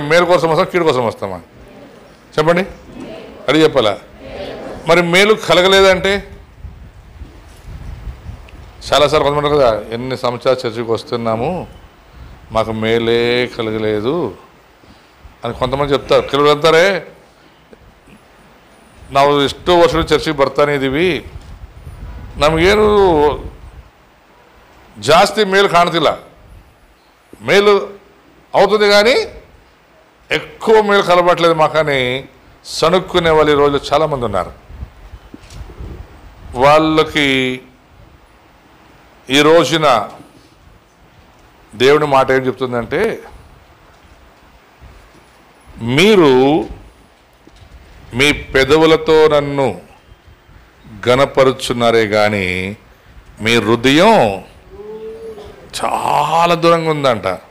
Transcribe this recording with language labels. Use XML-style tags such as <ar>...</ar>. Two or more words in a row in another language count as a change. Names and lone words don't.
<te>మేలు కోసం వస్తాం, కీడు కోసం వస్తామా చెప్పండి? అది చెప్పాలా? మరి మేలు కలగలేదంటే చాలాసార్లు కొంతమంది కదా, ఎన్ని సంవత్సరాలు చర్చికి వస్తున్నాము మాకు మేలే కలగలేదు అని కొంతమంది చెప్తారు.</te> <kn>ಕೆಲವರು ಅಂತಾರೆ ನಾವು ಎಷ್ಟೋ ವರ್ಷಗಳು ಚರ್ಚಿಗೆ ಬರ್ತಾನೆ ಇದ್ದೀವಿ, ನಮಗೇನು ಜಾಸ್ತಿ ಮೇಲು ಕಾಣ್ತಿಲ್ಲ.</kn> <te>మేలు అవుతుంది కానీ ఎక్కువ మేలు కలబట్లేదు మాకని సణుక్కునే వాళ్ళు ఈ రోజు చాలామంది ఉన్నారు. వాళ్ళకి ఈ రోజున దేవుని మాట ఏం చెప్తుందంటే, మీరు మీ పెదవులతో నన్ను ఘనపరుచున్నారే కానీ మీ హృదయం చాలా దూరంగా ఉందంట.</te>